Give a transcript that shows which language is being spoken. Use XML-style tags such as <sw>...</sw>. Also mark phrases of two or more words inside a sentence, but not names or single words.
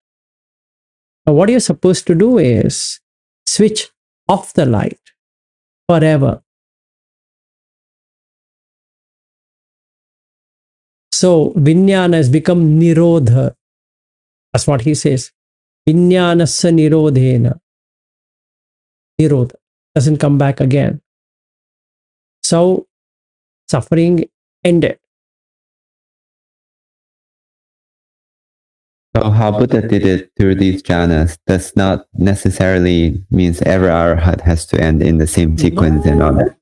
<en>Now, what you're supposed to do is switch off the light forever. So Vijnana has become Nirodha. That's what he says.</en> <sa>Vijnanasya Nirodhena.</sa> <en>Nirodha. Doesn't come back again. So suffering ended. So how Buddha did it through these jhanas does not necessarily means every arhat has to end in the same sequence and all that.</en>